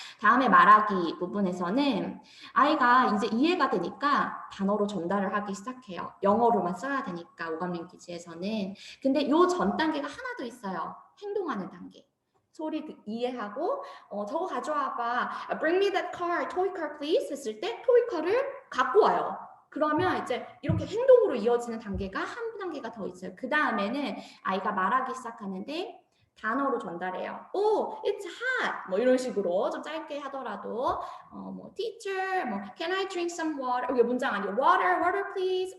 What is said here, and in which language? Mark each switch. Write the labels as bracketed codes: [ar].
[ko] 다음에 말하기 부분에서는 아이가 이제 이해가 되니까 단어로 전달을 하기 시작해요. 영어로만 써야 되니까 오감 랭귀지에서는. 근데 요 전 단계가 하나 더 있어요. 행동하는 단계. 소리 이해하고 저거 가져와봐. [en] Bring me that car, toy car please [ko] 했을 때 toy car을 갖고 와요. 그러면 이제 이렇게 행동으로 이어지는 단계가 한 단계가 더 있어요. 그 다음에는 아이가 말하기 시작하는데 단어로 전달해요. [en] Oh, it's hot. [ko] 뭐 이런 식으로 좀 짧게 하더라도 뭐 [en] teacher, 뭐 can I drink some water? [ko] 이게 문장 아니에요. [en] Water please.